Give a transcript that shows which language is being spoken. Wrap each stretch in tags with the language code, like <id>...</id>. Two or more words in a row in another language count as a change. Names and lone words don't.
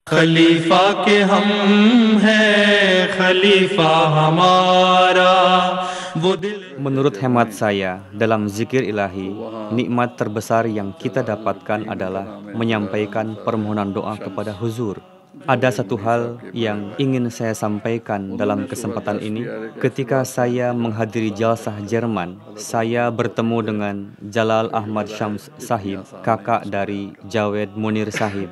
<ur>خلیفہ کے ہم ہیں، خلیفہ ہمارا وہ دل.</ur> <id>Menurut hemat saya, dalam zikir ilahi, nikmat terbesar yang kita dapatkan adalah menyampaikan permohonan doa kepada Huzur. Ada satu hal yang ingin saya sampaikan dalam kesempatan ini. Ketika saya menghadiri jalsah Jerman, saya bertemu dengan Jalal Ahmad Syams Sahib, kakak dari Jawed Munir Sahib.</id>